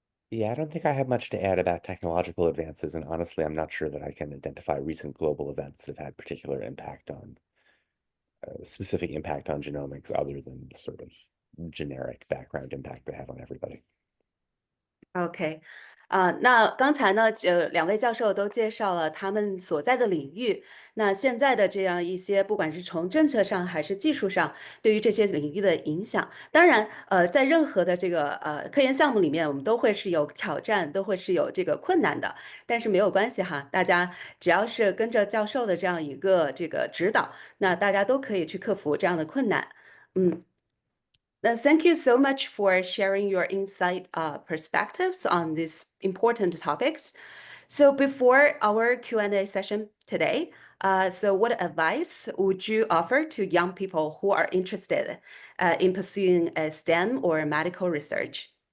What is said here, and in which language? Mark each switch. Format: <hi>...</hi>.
<en>Yeah, I don't think I have much to add about technological advances, and honestly, I'm not sure that I can identify recent global events that have had particular specific impact on genomics other than the sort of generic background impact they have on everybody.</en> <zh>OK，那刚才呢，两位教授都介绍了他们所在的领域。那现在的这样一些，不管是从政策上还是技术上，对于这些领域的影响。当然，在任何的这个科研项目里面，我们都会是有挑战，都会是有这个困难的。但是没有关系哈，大家只要是跟着教授的这样一个这个指导，那大家都可以去克服这样的困难。</zh> <en>Thank you so much for sharing your insight perspectives on these important topics. So before our Q&A session today, so what advice would you offer to young people who are interested in pursuing a STEM or medical research?</en>